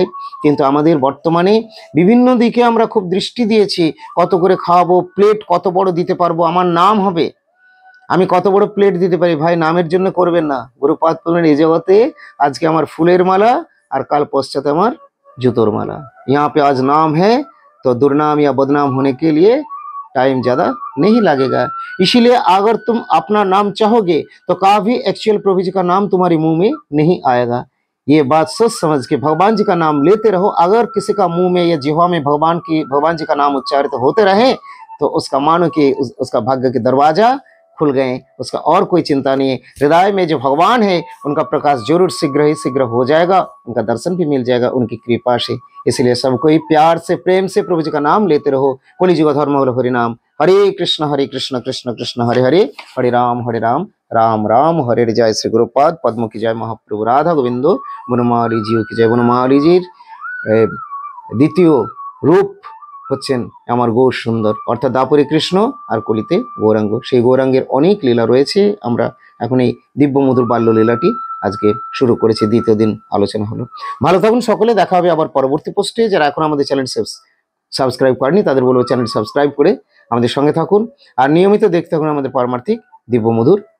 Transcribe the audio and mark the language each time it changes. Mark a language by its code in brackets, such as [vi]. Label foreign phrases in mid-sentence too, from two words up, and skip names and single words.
[bn] কিন্তু আমাদের বর্তমানে বিভিন্ন দিকে আমরা খুব দৃষ্টি দিয়েছি, কত করে খাওয়াবো, প্লেট কত বড় দিতে পারবো, আমার নাম হবে, আমি কত বড় প্লেট দিতে পারি। ভাই, নামের জন্য করবেন না। গুরুপাদ বললেন, এই জগতে আজকে আমার ফুলের মালা আর কাল পশ্চাতে আমার জুতোর माला। [hi] यहाँ पे आज नाम है तो दुर्नाम या बदनाम होने के लिए टाइम ज्यादा नहीं लगेगा। इसीलिए अगर तुम अपना नाम चाहोगे तो कभी एक्चुअल प्रभु जी का नाम तुम्हारे मुंह में नहीं आएगा। ये बात सोच समझ के भगवान जी का नाम लेते रहो। अगर किसी का मुंह में या जिह्वा में भगवान जी का नाम उच्चारित होते रहे तो उसका मानो कि उसका भाग्य के दरवाजा खुल गए, उसका और कोई चिंता नहीं है। हृदय में जो भगवान है उनका प्रकाश जरूर शीघ्र ही शीघ्र हो जाएगा, उनका दर्शन भी मिल जाएगा उनकी कृपा से। इसलिए सबको ही प्यार से, प्रेम से प्रभु जी का नाम लेते रहो। कलिजुग धर्म बोलो हरि नाम। हरे कृष्ण कृष्ण कृष्ण हरे हरे, हरे राम राम राम हरे हरे। जय श्री गुरुपाद पद्म की जय, महाप्रभु राधा गोविंद বনমালী জিউ की जय। [bn] বনমালীজির দ্বিতীয় রূপ হচ্ছেন আমার গৌর সুন্দর, অর্থাৎ দাপরে কৃষ্ণ আর কলিতে গৌরাঙ্গ। সেই গৌরাঙ্গের অনেক লীলা রয়েছে। আমরা এখন এই দিব্য মধুর বাল্য লীলাটি আজকে শুরু করেছি, দ্বিতীয় দিন আলোচনা হলো। ভালো থাকুন সকলে, দেখা হবে আবার পরবর্তী পোস্টে। যারা এখন আমাদের [en] channel subscribe [bn] করেনি তাদের বলবো [en] channel subscribe [bn] করে আমাদের সঙ্গে থাকুন, আর নিয়মিত দেখতে থাকুন আমাদের পারমার্থিক দিব্য মধুর প্রসঙ্গগুলি।